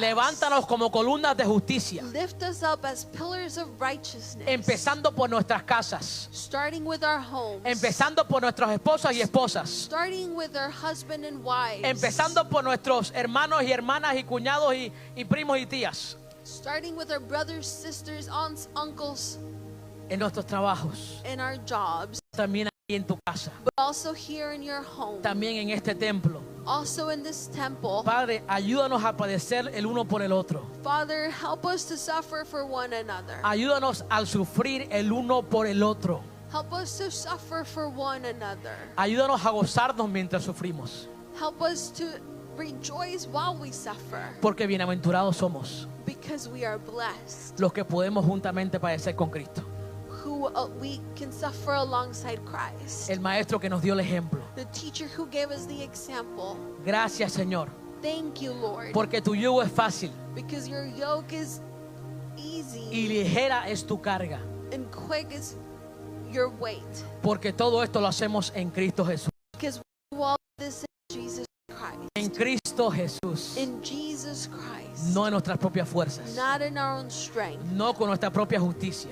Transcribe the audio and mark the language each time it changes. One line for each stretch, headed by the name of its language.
Spanish: levántanos como columnas de justicia
English: Lift us up as pillars of righteousness
Spanish: Empezando por nuestras casas.
English: Starting with our homes.
Spanish: Empezando por nuestros esposos y esposas.
English: Starting with our husband and wives.
Spanish: Empezando por nuestros hermanos y hermanas y cuñados y primos y tías.
English: Starting with our brothers, sisters, aunts, uncles.
Spanish: En nuestros trabajos.
English: In our jobs.
Spanish: También aquí en tu casa.
English: But also here in your home.
Spanish: También en este templo.
English: Also in this temple.
Spanish: Padre, ayúdanos a padecer el uno por el otro.
English: Father, help us to suffer for one another.
Spanish: Ayúdanos al sufrir el uno por el otro.
English: Help us to suffer for one another.
Spanish: Ayúdanos a gozarnos mientras sufrimos.
English: Help us to rejoice while we suffer.
Spanish: Porque bienaventurados somos
English: Because we are blessed.
Spanish: los que podemos juntamente padecer con Cristo.
English: Who we can suffer alongside Christ.
Spanish: El maestro que nos dio el ejemplo.
English: The teacher who gave us the example.
Spanish: Gracias, Señor.
English: Thank you, Lord.
Spanish: Porque tu yugo es fácil
English: Because your yoke is easy
Spanish: y ligera es tu carga.
English: and quick is your weight.
Spanish: Porque todo esto lo hacemos en Cristo Jesús.
English: Because we do all this in Jesus Christ.
Spanish: En Cristo Jesús.
English: In Jesus Christ.
Spanish: No en nuestras propias fuerzas.
English: Not in our own strength.
Spanish: No con nuestra propia justicia.